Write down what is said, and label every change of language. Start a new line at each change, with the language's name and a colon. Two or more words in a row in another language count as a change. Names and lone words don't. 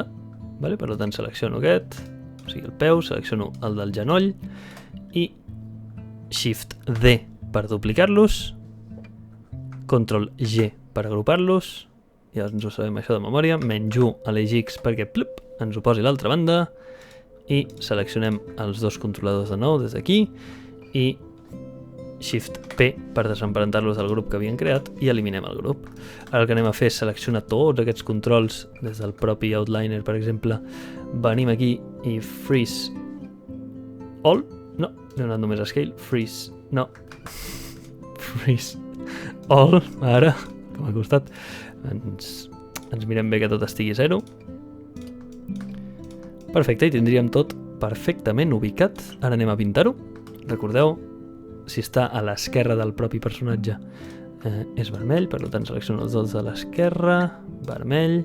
Catalan: Per tant, selecciono aquest, o sigui el peu, selecciono el del genoll i Shift-D per duplicar-los, Ctrl-G per agrupar-los, ja ens ho sabem això de memòria, -1 a l'eix X perquè plup, ens ho posi a l'altra banda i seleccionem els dos controladors de nou des d'aquí i Shift-P per desemparentar-los del grup que havien creat i eliminem el grup. Ara el que anem a fer és seleccionar tots aquests controls des del propi Outliner, per exemple. Venim aquí i
English: Freeze All.
Catalan: No, he anat només a Scale. Freeze. No.
English: Freeze All.
Catalan: Ara, que m'ha costat. Ens mirem bé que tot estigui a 0. Perfecte, i tindríem tot perfectament ubicat. Ara anem a pintar-ho. Recordeu, si està a l'esquerra del propi personatge és vermell, per tant selecciono els dos de l'esquerra, vermell.